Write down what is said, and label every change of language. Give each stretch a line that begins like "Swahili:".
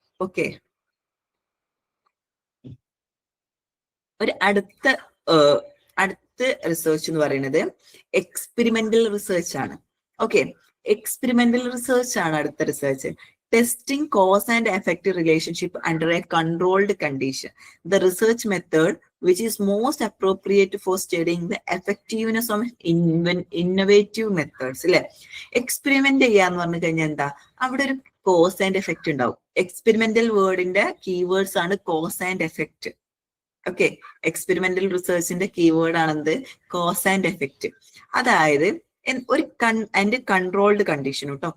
Malayalam: Okay, ഒരു അടുത്ത research എന്ന് പറയുന്നത് എക്സ്പെരിമെന്റൽ റിസർച്ച് ആണ്. ഓക്കെ, എക്സ്പെരിമെന്റൽ റിസർച്ച് ആണ് അടുത്ത research.
English: Testing cause and effect relationship under a controlled condition. The research method which is most appropriate for studying the effectiveness of innovative methods.
Malayalam: അല്ലെ, experiment ചെയ്യാന്ന് പറഞ്ഞു കഴിഞ്ഞാൽ എന്താ, അവിടെ ഒരു കോസ് ആൻഡ് എഫക്റ്റ് ഉണ്ടാവും. എക്സ്പെരിമെന്റൽ വേർഡിന്റെ കീവേഡ്സ് ആണ് cause and effect. Okay, experimental റിസർച്ചിന്റെ keyword ആണെന്ത്? Cause and effect. അതായത് ഒരു അതിന്റെ കൺട്രോൾഡ് കണ്ടീഷനും കേട്ടോ.